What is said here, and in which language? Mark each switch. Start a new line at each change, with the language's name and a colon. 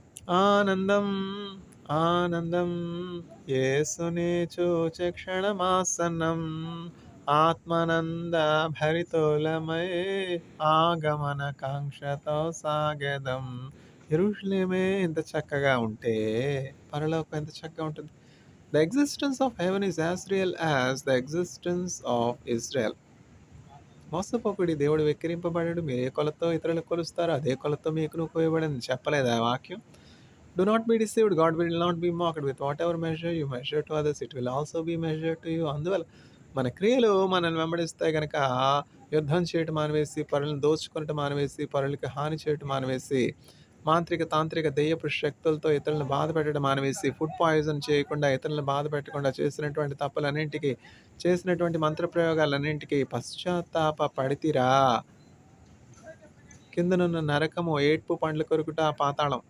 Telugu: ఆనందం, ఆనందం, యేసుని చూచే క్షణమాసన్నం. ఆత్మనంద భరితోలమై ఆగమన కాంక్షతో సాగెదం. యెరూషలేమే ఎంత చక్కగా ఉంటే పరలోకం ఎంత చక్కగా ఉంటుంది.
English: The existence of heaven is as real as the existence of Israel.
Telugu: మోసపోకుడి, దేవుడు వెక్కిరింపబడడు. మీరు ఏ కొలతో ఇతరులకు కొలుస్తారో అదే కొలతో మీకును కోయబడింది చెప్పలేదా ఆ వాక్యం?
English: Do not be deceived, God will not be mocked. With whatever measure you measure to others, it will also be measure to you.
Telugu: అందువల్ల మన క్రియలు మనల్ని వెంబడిస్తే గనక యుద్ధం చేయటం మానివేసి, పరులను దోచుకొనటం మానివేసి, పరులకి హాని చేయటం మానివేసి, మాంత్రిక తాంత్రిక దెయ్యపు శక్తులతో ఇతరులను బాధ పెట్టడం మానివేసి, ఫుడ్ పాయిజన్ చేయకుండా, ఇతరులను బాధ పెట్టకుండా, చేసినటువంటి తప్పులన్నింటికి, చేసినటువంటి మంత్రప్రయోగాలన్నింటికి పశ్చాత్తాప పడితిరా, కిందనున్న నరకము, ఏడ్పు, పండ్లు కొరుకుట, పాతాళం.